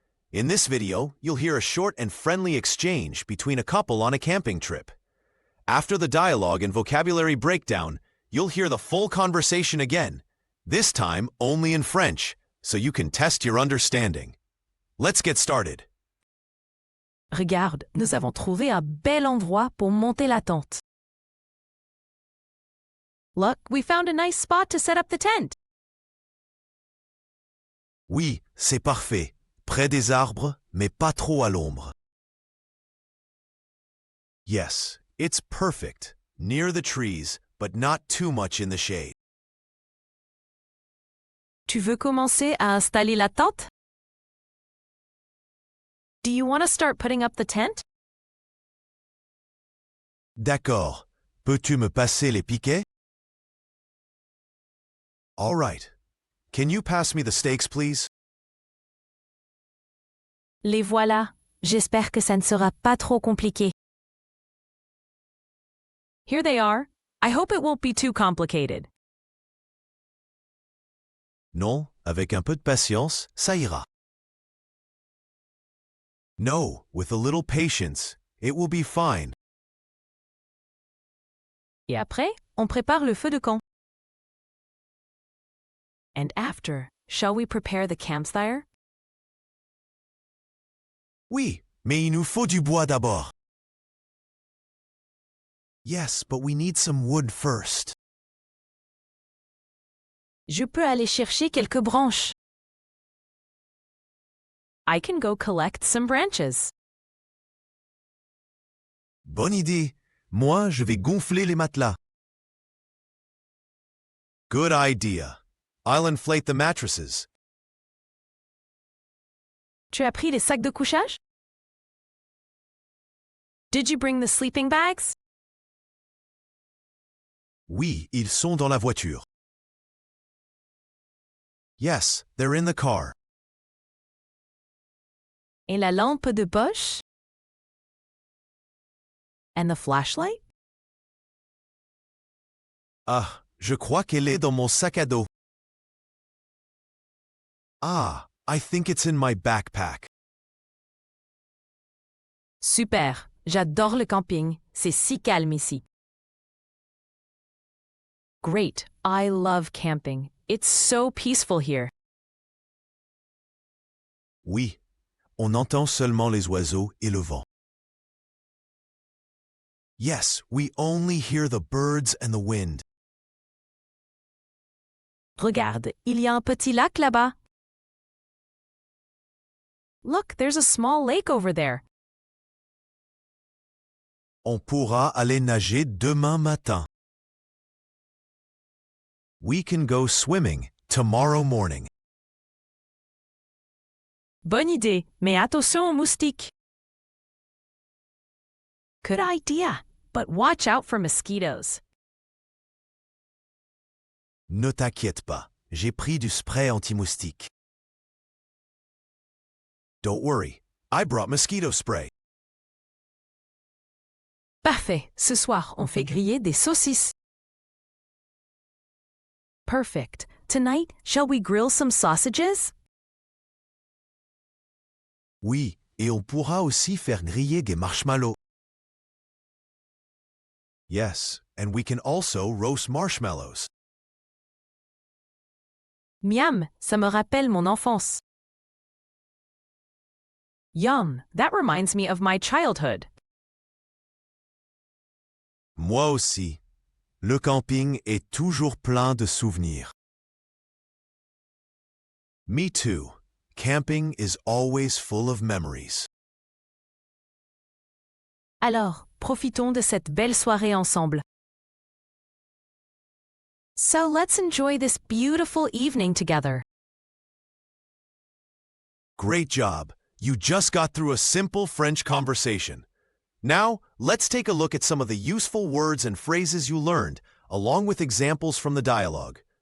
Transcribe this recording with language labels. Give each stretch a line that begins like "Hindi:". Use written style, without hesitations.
English: In this video, you'll hear a short and friendly exchange between a couple on a camping trip. After the dialogue and vocabulary breakdown, you'll hear the full conversation again, this time only in French, so you can test your understanding. Let's get started.
French: Regarde, nous avons trouvé un bel endroit pour monter la tente.
English: Look, we found a nice spot to set up the tent.
French: Oui, c'est parfait. Près des arbres, mais pas trop à l'ombre.
English: Yes, it's perfect. Near the trees, but not too much in the shade.
French: Tu veux commencer à installer la tente?
English: Do you want to start putting up the tent?
French: D'accord. Peux-tu me passer les piquets?
English: All right. Can you pass me the stakes, please?
French: Les voilà. J'espère que ça ne sera pas trop compliqué.
English: Here they are. I hope it won't be too complicated.
French: Non, avec un peu de patience, ça ira.
English: No, with a little patience, it will be fine.
French: Et après, on prépare le feu de camp.
English: And after, shall we prepare the campfire?
French: Oui, mais il nous faut du bois d'abord.
English: Yes, but we need some wood first.
French: Je peux aller chercher quelques branches.
English: I can go collect some branches.
French: Bonne idée. Moi, je vais gonfler les matelas.
English: Good idea. I'll inflate the mattresses.
French: Tu as pris les sacs de couchage?
English: Did you bring the sleeping bags?
French: Oui, ils sont dans la voiture.
English: Yes, they're in the car.
French: Et la lampe de poche?
English: And the flashlight?
French: Ah, je crois qu'elle est dans mon sac à dos.
English: Ah, I think it's in my backpack.
French: Super, j'adore le camping. C'est si calme ici.
English: Great, I love camping. It's so peaceful here.
French: Oui, on entend seulement les oiseaux et le vent.
English: Yes, we only hear the birds and the wind.
French: Regarde, il y a un petit lac là-bas.
English: Look, there's a small lake over there.
French: On pourra aller nager demain matin.
English: We can go swimming tomorrow morning.
French: Bonne idée, mais attention aux moustiques.
English: Good idea, but watch out for mosquitoes.
French: Ne t'inquiète pas, j'ai pris du spray anti-moustique.
English: Don't worry, I brought mosquito spray.
French: Parfait, ce soir, on fait griller des saucisses.
English: Perfect. Tonight, shall we grill some sausages?
French: Oui, et on pourra aussi faire griller des marshmallows.
English: Yes, and we can also roast marshmallows.
French: Miam, ça me rappelle mon enfance.
English: Yum, that reminds me of my childhood.
French: Moi aussi. Le camping est toujours plein de souvenirs.
English: Me too. Camping is always full of memories. Alors, profitons de cette belle soirée ensemble. So let's enjoy this beautiful evening together. Great job. You just got through a simple French conversation. Now, let's take a look at some of the useful words and phrases you learned, along with examples from the dialogue.